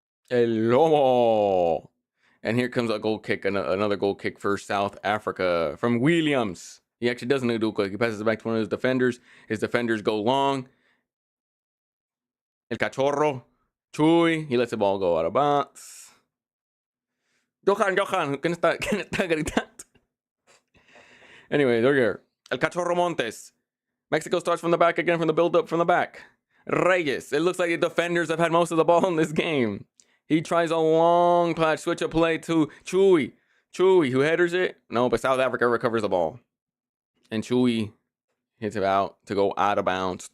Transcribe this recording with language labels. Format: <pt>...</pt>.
<en>El Lobo. And here comes a goal kick, another goal kick for South Africa from Williams. He actually doesn't do a goal kick. He passes it back to one of his defenders. His defenders go long. El Cachorro. Chuy. He lets the ball go out of bounds.</en> <es>Johan, ¿quién está gritando?</es> <en>Anyway, they're here. El Cachorro Montes. Mexico starts from the back again, from the build-up from the back. Reyes. It looks like the defenders have had most of the ball in this game. He tries a long pass, switch of play to Chuy. Chuy, who headers it? No, but South Africa recovers the ball. And Chuy hits it out to go out of bounds.</en>